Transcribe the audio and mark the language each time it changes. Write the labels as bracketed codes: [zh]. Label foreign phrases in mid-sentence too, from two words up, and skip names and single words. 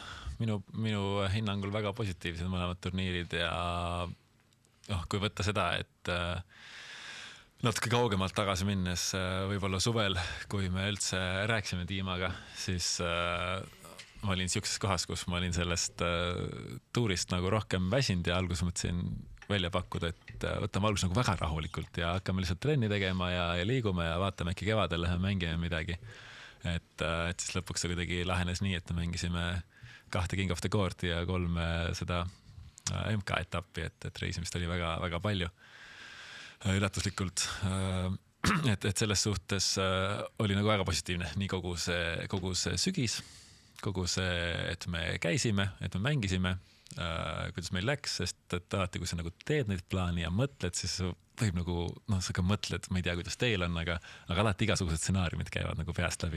[et] Minu hinnangul väga positiivsed mõlemad turniirid ja kui võtta seda, et natuke kaugemalt tagasi minnes võib-olla suvel, kui me üldse rääkisime Tiimaga, siis ma olin siukses kohas, kus ma olin sellest tuurist nagu rohkem väsinud ja alguses mõtlesin välja pakkuda, et võtame alguses nagu väga rahulikult ja hakkame lihtsalt trenni tegema ja liigume ja vaatame äkki kevadel läheme mängime midagi. Et siis lõpuks see kuidagi lahenes nii, et me mängisime 2 King of the Court'i ja 3 seda MK-etappi, et reisimist oli väga, väga palju üllatuslikult. Et selles suhtes oli nagu väga positiivne nii kogu see sügis, kogu see, et me käisime, et me mängisime, kuidas meil läks, sest et alati, kui sa nagu teed neid plaani ja mõtled, siis võib nagu, sa ka mõtled, ma ei tea, kuidas teil on, aga alati igasugused stsenaariumid käivad nagu peast läbi.